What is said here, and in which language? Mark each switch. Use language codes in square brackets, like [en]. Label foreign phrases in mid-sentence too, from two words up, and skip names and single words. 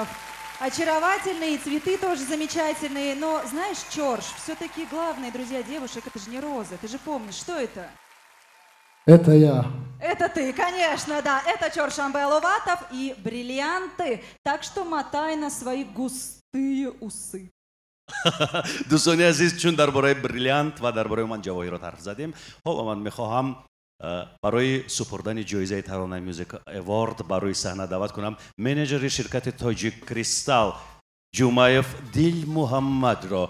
[ru] Очаровательные, цветы тоже замечательные. Но знаешь, Чорш, все-таки главное, друзья, девушек, это же не розы. Ты же помнишь, что это? Это я. Это ты, конечно, да. Это Чоршанбе Аловатов и бриллианты. Так что мотай на свои густые усы. [fa] دوستان عزیز چون درباره بریلیانت و درباره من جواهرات حرف زدیم حالا من میخواهم برای سپردن جایزه ترانه میوزیک اوارد برای صحنه دعوت کنم منیجر شرکت تاجیک کریستال جمایف دیل محمد را.